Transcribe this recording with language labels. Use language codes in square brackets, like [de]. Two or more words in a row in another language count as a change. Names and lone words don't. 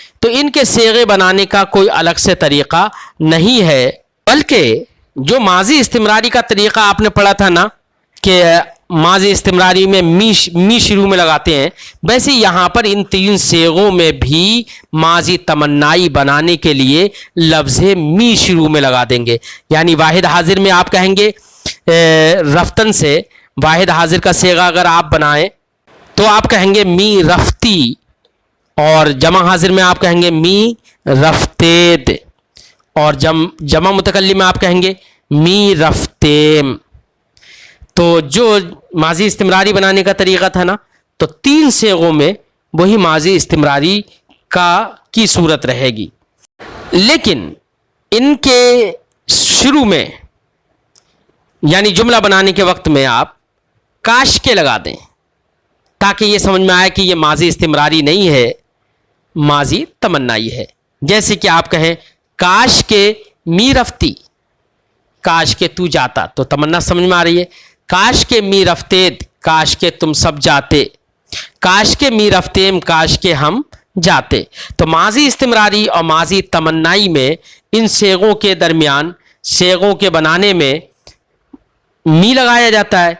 [ur] تو ان کے صیغے بنانے کا کوئی الگ سے طریقہ نہیں ہے، بلکہ جو ماضی استمراری کا طریقہ آپ نے پڑھا تھا نا کہ ماضی استمراری میں می شروع میں لگاتے ہیں، ویسے یہاں پر ان تین صیغوں میں بھی ماضی تمنائی بنانے کے لیے لفظ می شروع میں لگا دیں گے۔ یعنی واحد حاضر میں آپ کہیں گے رفتن سے واحد حاضر کا صیغہ اگر آپ بنائیں تو آپ کہیں گے [fa] می رفتی، [ur] اور جمع حاضر میں آپ کہیں گے [fa] می رفتید، [ur] اور جمع متکلم میں آپ کہیں گے [fa] می رفتیم۔ [ur] تو جو ماضی استمراری بنانے کا طریقہ تھا نا، تو تین صیغوں میں وہی ماضی استمراری کی صورت رہے گی، لیکن ان کے شروع میں یعنی جملہ بنانے کے وقت میں آپ کاش کے لگا دیں تاکہ یہ سمجھ میں آئے کہ یہ ماضی استمراری نہیں ہے، ماضی تمنائی ہے۔ جیسے کہ آپ کہیں کاش کے [fa] می رفتی، [ur] کاش کے تو جاتا، تو تمنا سمجھ میں آ رہی ہے۔ کاش کے [fa] می رفتید, [ur] کاش کے تم سب جاتے، کاش کے [fa] می رفتیم, [ur] کاش کے ہم جاتے. تو ماضی استمراری اور ماضی تمنائی میں ان صیغوں کے درمیان، صیغوں کے بنانے میں می لگایا جاتا ہے.